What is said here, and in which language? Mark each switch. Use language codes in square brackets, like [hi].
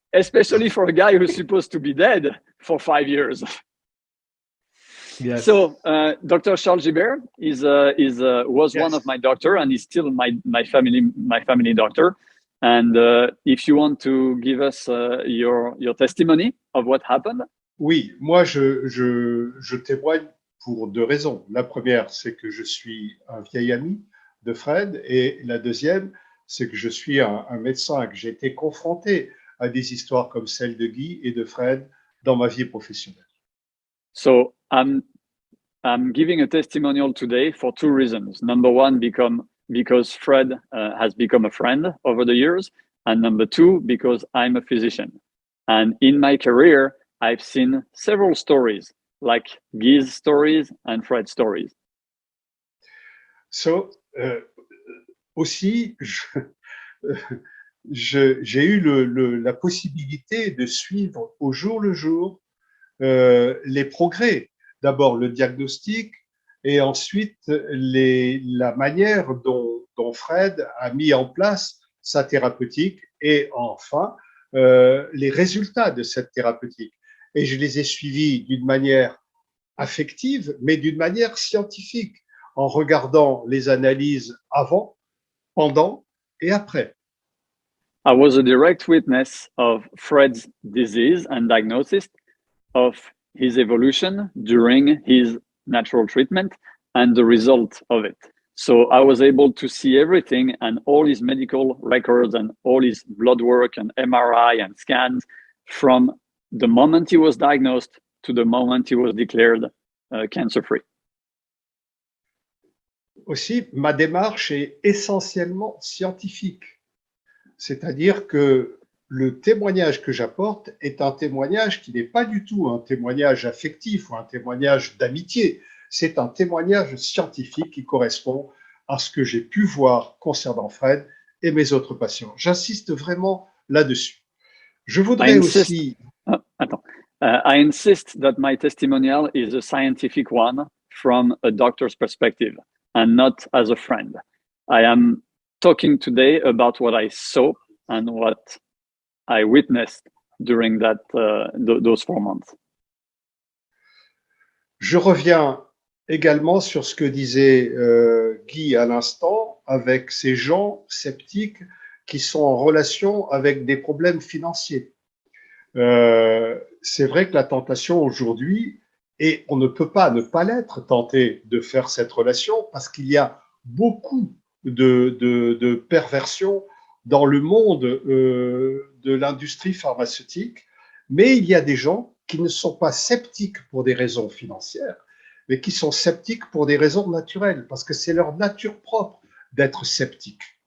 [en] Especially for a guy who's supposed to be dead for 5 years. Yes. So, Dr. Charles GIBERT was one of my doctor, and he's still my family doctor. And if you want to give us your testimony of what happened. [fr] Oui, moi je témoigne pour deux raisons. La première, c'est que je suis un vieil ami de Fred, et la deuxième, c'est que je suis un médecin, que j'ai été confronté à des histoires comme celle de Guy et de Fred dans ma vie professionnelle. [en] So I'm giving a testimonial today for two reasons. Number one, because Fred has become a friend over the years, and number two, because I'm a physician. And in my career, I've seen several stories, like Guy's stories and Fred's stories. [fr] So, aussi, j'ai eu la possibilité de suivre au jour le jour les progrès. D'abord le diagnostic et ensuite la manière dont Fred a mis en place sa thérapeutique et enfin les résultats de cette thérapeutique. Et je les ai suivis d'une manière affective, mais d'une manière scientifique, en regardant les analyses avant, pendant et après. [en] I was a direct witness of Fred's disease and diagnosis, of his evolution during his natural treatment and the result of it. So I was able to see everything and all his medical records and all his blood work and MRI and scans from the moment he was diagnosed to the moment he was declared cancer-free. [fr] Aussi, ma démarche est essentiellement scientifique. C'est-à-dire que le témoignage que j'apporte est un témoignage qui n'est pas du tout un témoignage affectif ou un témoignage d'amitié. C'est un témoignage scientifique qui correspond à ce que j'ai pu voir concernant Fred et mes autres patients. J'insiste vraiment là-dessus. Je voudrais aussi... [en] I insist that my testimonial is a scientific one from a doctor's perspective and not as a friend. I am talking today about what I saw and what I witnessed during those 4 months. [fr] Je reviens également sur ce que disait Guy à l'instant avec ces gens sceptiques qui sont en relation avec des problèmes financiers. C'est vrai que la tentation aujourd'hui, et on ne peut pas ne pas l'être, tenté de faire cette relation, parce qu'il y a beaucoup de perversions dans le monde de l'industrie pharmaceutique, mais il y a des gens qui ne sont pas sceptiques pour des raisons financières, mais qui sont sceptiques pour des raisons naturelles, parce que c'est leur nature propre d'être sceptique.